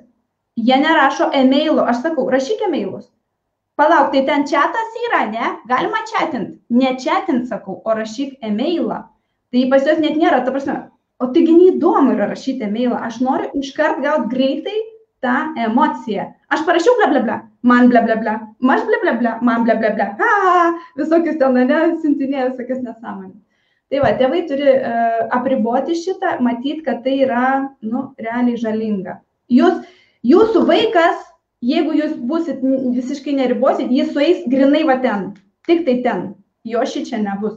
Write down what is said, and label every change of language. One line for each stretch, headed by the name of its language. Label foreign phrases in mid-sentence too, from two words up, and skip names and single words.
Lithuanian: Jie nerašo e-mailo, aš sakau, rašyk e-mailus. Palauk, tai ten chatas yra, ne? Galima chatint. Ne chatint, sakau, o rašyk e-mailą. Tai pas juos net nėra, ta prasme, o taigi neįdomu yra rašyti emailą, aš noriu iškart gauti greitai tą emociją. Aš parašiau bla bla bla, man bla bla bla, aš bla bla bla, man bla bla bla, visokius ten, siuntinėjo visokias nesąmonės. Tai va, tėvai turi apriboti šitą, matyti, kad tai yra, realiai žalinga. Jūsų vaikas, jeigu jūs busit visiškai neribosit, jis sueis grinai va ten, tik tai ten, jo šičia nebus.